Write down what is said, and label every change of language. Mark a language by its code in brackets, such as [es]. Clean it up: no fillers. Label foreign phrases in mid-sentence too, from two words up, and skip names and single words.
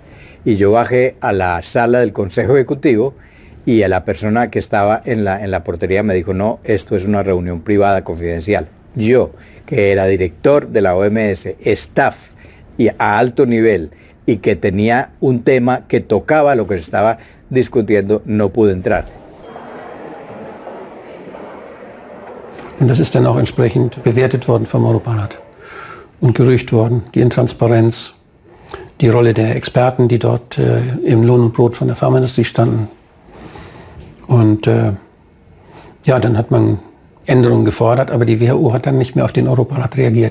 [es] Y yo bajé a la sala del Consejo Ejecutivo y a la persona que estaba en la portería me dijo, no, esto es una reunión privada confidencial. Yo, que era director de la OMS, staff y a alto nivel, y que tenía un tema que tocaba lo que se estaba discutiendo, no pude entrar. [de] Und das ist dann auch entsprechend bewertet worden vom Europarat und gerügt worden, die Intransparenz, die Rolle der Experten, die dort im Lohn und Brot von der Pharmaindustrie standen. Und ja, dann hat man Änderungen gefordert, aber die WHO hat dann nicht mehr auf den Europarat reagiert.